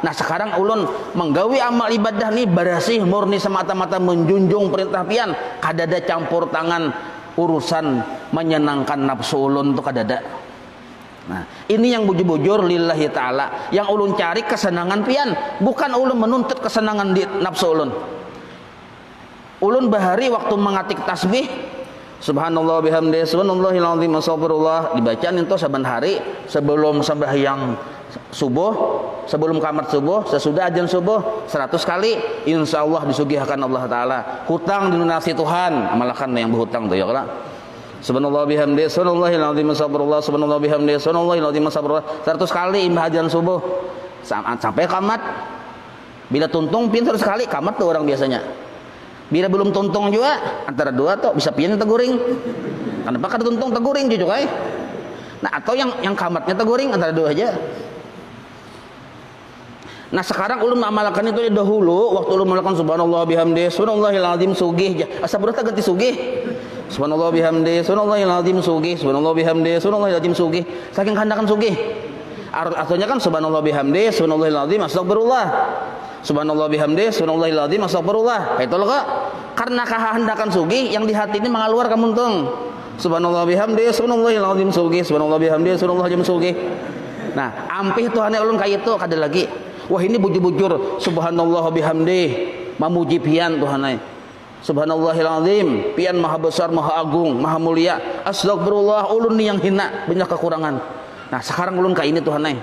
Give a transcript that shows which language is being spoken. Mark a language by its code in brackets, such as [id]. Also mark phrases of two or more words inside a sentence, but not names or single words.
[bjn] Nah, sekarang ulun menggawi amal ibadah ni bersih murni semata-mata menjunjung perintah pian, kada ada campur tangan urusan menyenangkan nafsu ulun tu kada ada. Nah, ini yang bujur-bujur [ar] لله تعالى, [bjn] yang ulun cari kesenangan pian, bukan ulun menuntut kesenangan di nafsu ulun. Ulun bahari waktu mengatik tasbih [ar] سبحان الله وبحمده سبحان الله العظيم أستغفر الله [bjn] dibacaan itu saban hari sebelum sembahyang subuh, sebelum kamat subuh, sesudah azan subuh 100 kali, insyaallah disugihkan Allah taala hutang dilunasi Tuhan. Amalkan yang berhutang tuh ya kala. [ar] سبحان الله وبحمده سبحان الله العظيم أستغفر الله سبحان الله وبحمده سبحان الله العظيم أستغفر الله 100 [bjn] kali imbah azan subuh sampai kamat. Bila tuntung pin 100 kali kamat tuh orang biasanya. Bila belum tuntung juga antara dua tuh bisa pian teguring. Kenapa kada tuntung teguring juga ay? Nah, atau yang kamatnya teguring antara dua aja. Nah, sekarang ulun mengamalkan itu dahulu waktu ulun melakukan [ar] سبحان الله وبحمده سبحان الله العظيم [bjn] sugih. Asa berata ganti sugih. [ar] سبحان الله وبحمده سبحان الله العظيم sugih. سبحان الله وبحمده سبحان الله العظيم sugih. [bjn] Saking kehendakan sugih. Artinya kan [ar] سبحان الله وبحمده سبحان الله العظيم أستغفر الله. سبحان الله وبحمده سبحان الله العظيم أستغفر الله. [bjn] Itu loh kok. Karena kehendakan sugih yang di hati ini mengaluar kamuntung. [ar] سبحان الله وبحمده سبحان الله العظيم sugih. سبحان الله وبحمده سبحان الله العظيم sugih. [bjn] Nah, ampih Tuhan ulun kayak itu kada lagi. Wah, ini bujur-bujur [ar] سبحان الله وبحمده [bjn] memuji pian Tuhan ay. [ar] سبحان الله العظيم, [bjn] pian maha besar, maha agung, maha mulia. Astagfirullah, ulun ni yang hina, banyak kekurangan. Nah, sekarang ulun kayak ini Tuhan ay.